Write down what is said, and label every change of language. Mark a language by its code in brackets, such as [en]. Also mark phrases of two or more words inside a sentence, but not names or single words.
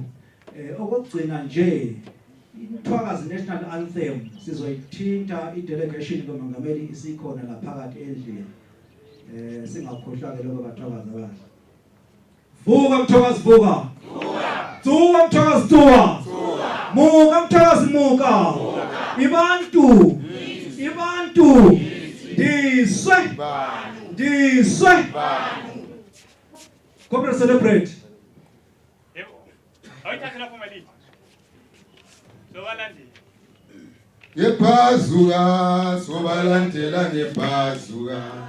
[nd] okugcina nje Mthwakazi National Anthem sizoyithinta i-delegation kamongameli isikhona la phakathi endlini singakhohlwa ke lokho bathwakazi abahle vuka Mthwakazi vuka vuka Mthwakazi vuka muka Mthwakazi muka ibantu ndiswe [en] Comrade Celebrate [nd] Ngebhazuka sobalandela ngebhazuka